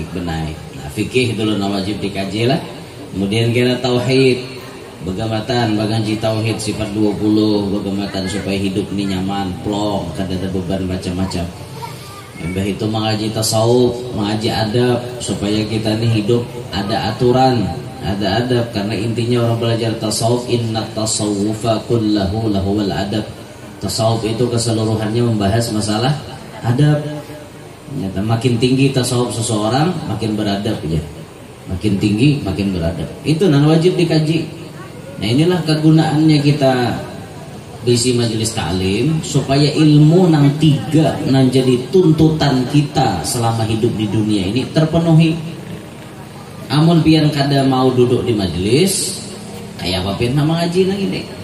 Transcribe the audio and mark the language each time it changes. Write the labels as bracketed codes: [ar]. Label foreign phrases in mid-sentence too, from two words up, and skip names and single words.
[bjn] Nah, fikih dulu wajib dikaji lah. Kemudian kena tauhid, begamatan, baganji tauhid sifat 20, begamatan supaya hidup ini nyaman, plong, kada ada beban macam-macam. Mbah itu mengaji tasawuf, mengaji adab supaya kita ini hidup ada aturan, ada adab. Karena intinya orang belajar tasawuf, [ar] إن التصوف كله له الأدب. [bjn] Tasawuf itu keseluruhannya membahas masalah adab. Ternyata makin tinggi tasawuf seseorang makin beradab ya. Makin tinggi makin beradab. Itu nan wajib dikaji. Nah inilah kegunaannya kita bisi majelis ta'lim supaya ilmu nang tiga nang jadi tuntutan kita selama hidup di dunia ini terpenuhi. Amun pian kada mau duduk di majelis kayak apa pian nama ngaji nang ini.